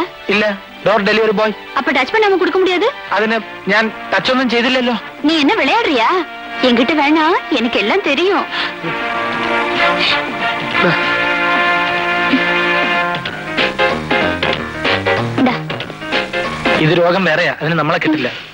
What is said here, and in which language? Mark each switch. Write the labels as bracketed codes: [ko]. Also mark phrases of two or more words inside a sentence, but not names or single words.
[ml] ഇല്ല, [en] door delivery boy. [ta] அப்ப டச் பண்ணாம கொடுக்க முடியாது? [ml] അതിന് ഞാൻ ടച്ച് ഒന്നും ചെയ്തില്ലല്ലോ. [ta] நீ என்ன விளையாடுறியா? என்கிட்ட வேணாம், எனக்கு எல்லாம் தெரியும். இந்தா. [ml] ഇത് രോഗം വേറെയാ, അതിന് നമ്മളെ കിട്ടില്ല.